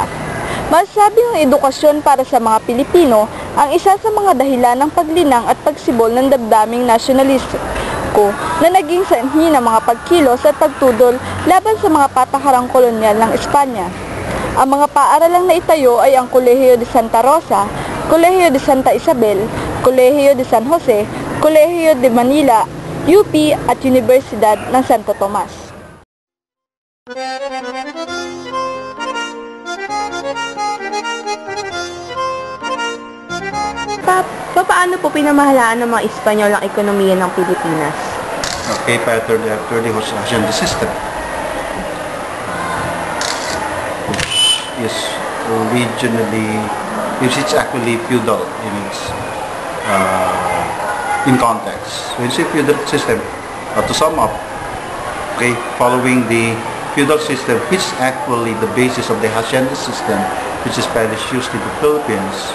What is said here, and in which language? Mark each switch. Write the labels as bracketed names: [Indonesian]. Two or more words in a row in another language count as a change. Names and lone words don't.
[Filipino] Masasabi ng edukasyon para sa mga Pilipino ang isa sa mga dahilan ng paglinang at pagsibol ng damdaming nasyonalistiko na naging sanhi ng mga pagkilos at pagtudol laban sa mga patakarang kolonyal ng Espanya. Ang mga paaralang naitayo ay ang Colegio de Santa Rosa, Colegio de Santa Isabel, Colegio de San Jose, Colegio de Manila, UP at Universidad ng Santo Tomas. Paano po pinamahalaan ng mga Espanyol ang ekonomiya ng Pilipinas? [English] Okay, after the Hacienda system, which is originally, which is actually feudal in its in context. When you say feudal system, to sum up, okay, following the feudal system, which is actually the basis of the Hacienda system, which is Spanish used in the Philippines.